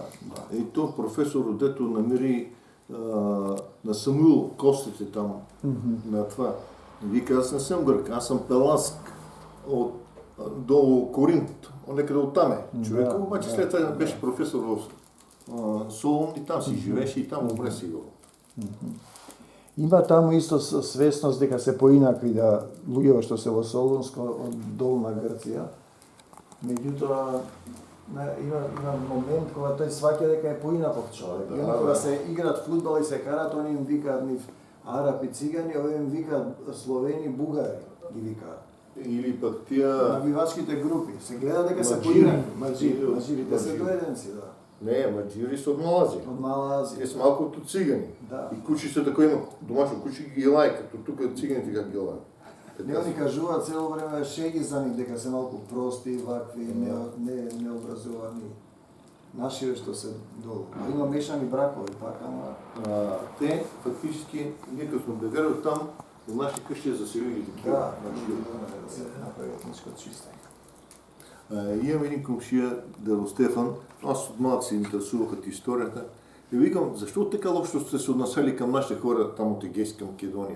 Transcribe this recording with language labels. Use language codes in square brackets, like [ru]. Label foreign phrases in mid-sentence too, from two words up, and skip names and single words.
[bg] И то професор, дето намери на Самуил костите там, на това. Вика, аз не съм грък, аз съм пеласк до Коринт, некъде оттам е. Човека, обаче след това беше професор в Солун и там си живеше и там умре сигурно. [mk] Има таму исто свесност дека се поинакви да луѓето што се во Солунско од долна Грција. Меѓутоа има момент кога тој сваќа дека е поинаков човек. И кога се играат фудбал и се карат, они им викаат нив арапи, цигани, овие им викаат словени, бугари ги викаат. [bg] Или пък тия... [mk] Навивачките групи. Се гледа дека се Маджири. поинакви. Маджири. Те се доеденци, да. [bg] Не, маджири са от Мала Азия. [mk] Од Мала Азија. [bg] Те са малко като цигани. Да. И кучи са тако има домашно кучи ги лај, като тук циганите как ги лај. [mk] Не ни кажуваат цело време шеги за нив, дека се малку прости, вакви, необразовани. Нашиве што се долу. А има мешани бракови пак, ама... [bg] Те, фактически, ние като сме бегали оттам, в нашите къщи заселили такива. [mk] Да, да се направи етничко чистење. [bg] Имам един комшия, Дедо Стефан, аз от малък се интересувах от историята. И викам, защо така лошо сте се отнасяли към нашите хора там от Егейска Македония?